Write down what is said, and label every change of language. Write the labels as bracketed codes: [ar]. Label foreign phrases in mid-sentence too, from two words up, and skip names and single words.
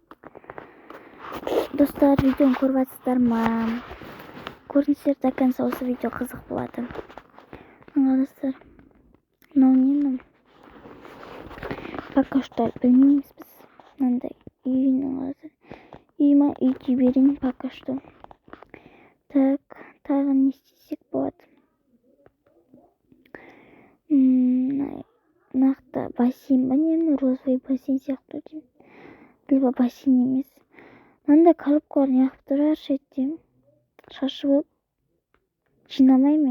[kk] Достар, видеоны көріп жатсыздар ма? Көріңіздер, [ru] до конца [kk] осы видео қызық болады. Достар, мынау не? [ru] Пока что [kk] білмейміз біз. Мынандай үй ма, үйге берейін [ru] пока что. [kk] Так, тағы не істесек болады? Нақты бассейн ба, не? Розовый бассейн сияқты деймін. Либо бассейн емес. Мынандай коробкаларын яқып тұрар шеттен. Шашып жинамаймен.